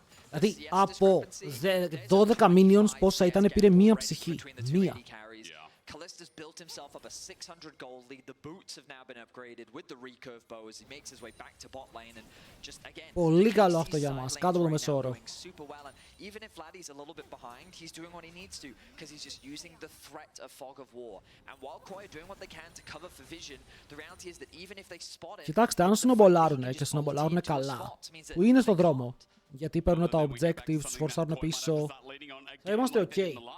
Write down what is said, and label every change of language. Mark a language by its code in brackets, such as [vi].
[el] Δηλαδή, από 12 minions πόσα ήταν, πήρε μία ψυχή. Μία. [en] Kalista's built himself up a 600 gold lead. The boots have now been upgraded with the recurve bow as he makes his way back to bot lane and just again. [el] Πολύ καλό αυτό για μας, κάτω από το μεσόωρο. [en] Even if Vladi's a little bit behind, he's doing what he needs to because he's just using the threat of fog of war. And while Koi are doing what they can to cover for vision, the reality is that even if they spot it. [el] Κοιτάξτε, αν συνομπολάρουνε και συνομπολάρουνε καλά, που είναι στο δρόμο, γιατί παίρνουν τα objectives, τους φορσάρουν πίσω, θα είμαστε ok.